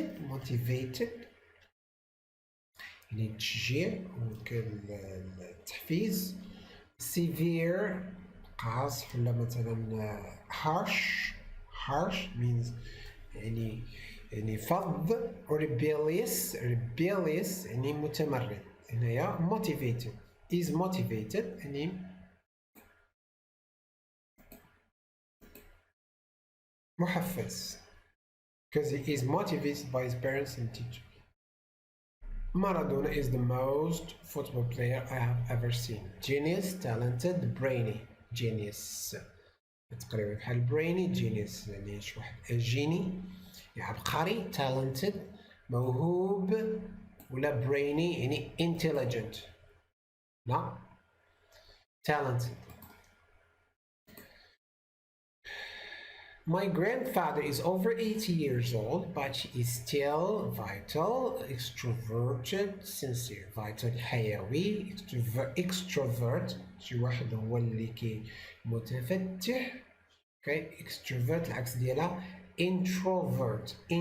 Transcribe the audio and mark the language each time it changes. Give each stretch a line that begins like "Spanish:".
Arabic: motivated يعني التشجيع والتحفيز. severe قاصح ولا مثلا harsh means يعني فظ. rebellious يعني متمرد. هنايا
English: motivated is motivated
Arabic: يعني محفز
English: because he is motivated by his parents and teachers. Maradona is the most football player I have ever seen. Genius, talented, brainy.
Arabic: Genius تقريبا بحال brainy genius يعني شي واحد جيني عبقري. talented موهوب ولا brainy يعني intelligent. لا talented.
English: My grandfather is over 80 years old, but he is still vital, extroverted, sincere.
Arabic: Vital حيوي. extrovert شي واحد هو اللي كي متفتح.
English: Okay.
Arabic: extrovert العكس ديالها introvert.